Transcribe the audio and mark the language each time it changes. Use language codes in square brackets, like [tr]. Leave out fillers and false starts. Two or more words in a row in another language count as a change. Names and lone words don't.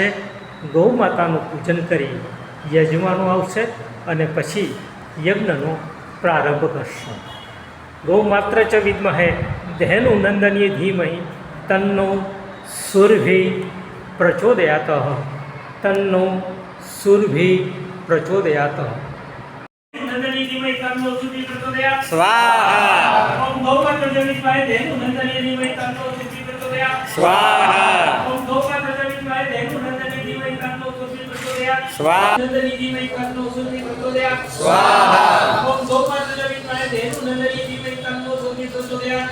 [gu] ગૌ માતાનું પૂજન કરી યજમાનો આવશે અને પછી યજ્ઞનો પ્રારંભ કરશો। [sa] ગૌ માત્ર ચ વિદ્મહે ધેનુ નંદનીય ધીમહિ તન્નો સુરભિ પ્રચોદયાત। તન્નો સુરભિ પ્રચોદયાત। નંદની ધીમહિ તન્નો સુરભિ પ્રચોદયાત। स्वाहा ओम गौ मात्र च विद्महे धेनु नंदनी धीमहि तन्नो सुरभि प्रचोदयात्। स्वाहा ओम गौ मात्र च विद्महे धेनु नंदनी धीमहि तन्नो सुरभि प्रचोदयात्। स्वाहा नंदनी धीमहि तन्नो सुरभि प्रचोदयात्। स्वाहा ओम गौ मात्र च विद्महे धेनु नंदनी धीमहि तन्नो सुरभि प्रचोदयात्।